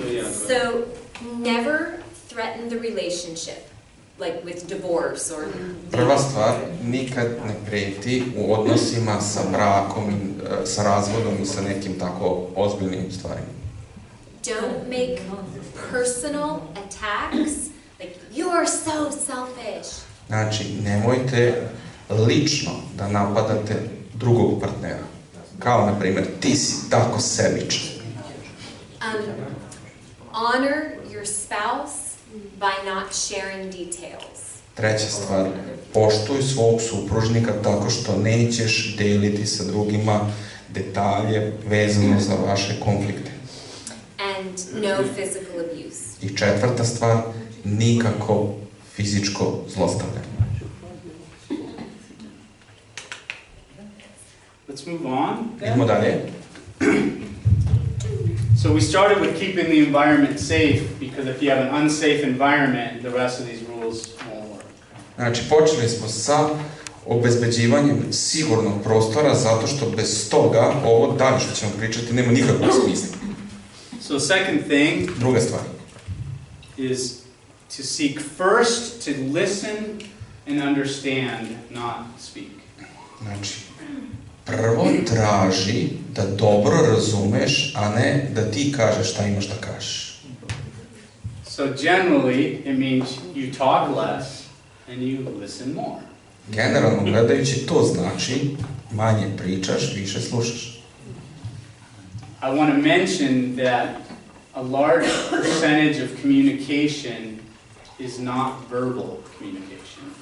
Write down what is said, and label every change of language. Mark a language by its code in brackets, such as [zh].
[en] So, never threaten the relationship, like with divorce or... [sr] Prva stvar, nikad ne preti u odnosima sa brakom, sa razvodom i sa nekim tako ozbiljnim stvarima. [en] Don't make personal attacks, like, you are so selfish. [sr] Znači, nemojte lično da napadate drugog partnera. Kao, na primjer, ti si tako sebičan. [en] Honor your spouse by not sharing details. [sr] Treća stvar, poštuj svog supružnika tako što nećeš deliti sa drugima detalje vezano za vaše konflikte. [en] And no physical abuse. [sr] I četvrta stvar, nikako fizičko zlostavljanje. [en] Let's move on. [sr] Idemo dalje. [en] So we started with keeping the environment safe, because if you have an unsafe environment, the rest of these rules won't work. [sr] Znači, počeli smo sa obezbeđivanjem sigurnog prostora, zato što bez toga, ovo dalje što ćemo pričati, nema nikakvog smisla. [en] So second thing, [sr] druga stvar, [en] is to seek first to listen and understand, not speak. [sr] Znači, prvo traži da dobro razumeš, a ne da ti kažeš šta imaš da kažeš. [en] So generally, it means you talk less and you listen more. [sr] Generalno gledajući, to znači manje pričaš, više slušaš. [en] I want to mention that a large percentage of communication is not verbal communication.